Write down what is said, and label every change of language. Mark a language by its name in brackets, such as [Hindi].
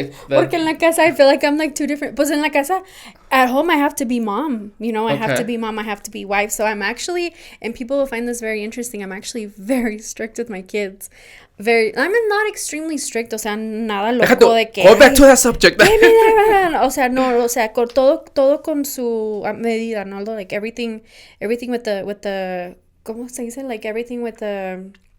[Spanish] Porque en la casa [English] I feel like I'm like two different... [Spanish] Pues en la casa, [English] at home I have to be mom. I have to be mom, I have to be wife. So I'm actually... And people will find this very interesting. I'm actually very strict with my kids. I'm not extremely strict. [Spanish] O sea, nada loco de que... [English] Go back to that subject. [Spanish] O sea, no. O sea, todo con su medida, ¿no? [English] Like everything with the... [Spanish] ¿Cómo se dice? [English] Like everything with the...